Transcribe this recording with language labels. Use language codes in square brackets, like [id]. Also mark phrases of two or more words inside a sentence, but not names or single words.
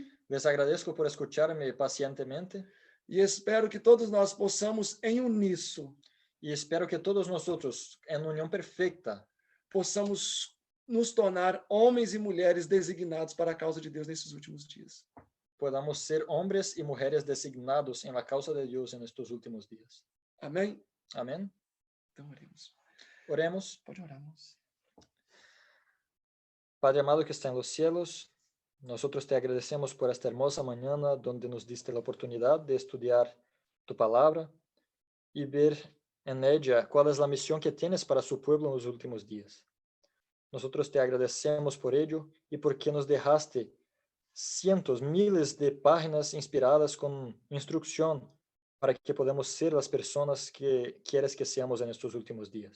[es] Les agradezco por escucharme pacientemente [pt] e espero que todos nós possamos, em uníssono, [es] y espero que todos nosotros, en unión perfecta, [pt] possamos nos tornar homens e mulheres designados para a causa de Deus nesses últimos dias. [es] podamos ser hombres y mujeres designados en la causa de Dios en estos últimos días. [pt] Amém? [es] Amén. [pt] Então oremos. [es] Oremos. [pt] Pode orar, moça. [es] Padre amado que está en los cielos, nosotros te agradecemos por esta hermosa mañana donde nos diste la oportunidad de estudiar tu palabra y ver en ella cuál es la misión que tienes para su pueblo en los últimos días. Nosotros te agradecemos por ello y porque nos dejaste cientos, miles de páginas inspiradas con instrucción para que podamos ser las personas que quieres que seamos en estos últimos días.